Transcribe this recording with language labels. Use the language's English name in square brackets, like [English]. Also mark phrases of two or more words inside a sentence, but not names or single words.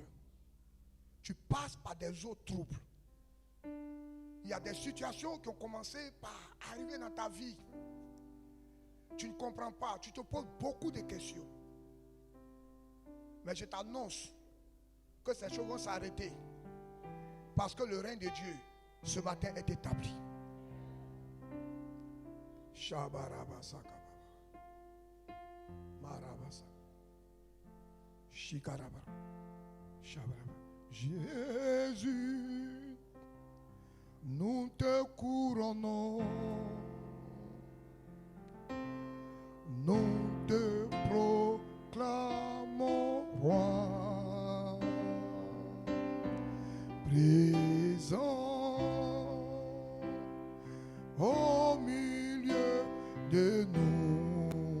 [French] Tu passes par des eaux troubles. Il y a des situations qui ont commencé par arriver dans ta vie. Tu ne comprends pas. Tu te poses beaucoup de questions. Mais je t'annonce que ces choses vont s'arrêter. Parce que le règne de Dieu, ce matin, est établi. Shabarabasaka. Marabasa. Shikaraba. Shabaraba. Jésus, nous te couronnons. Nous te proclamons roi. Présent au milieu de nous.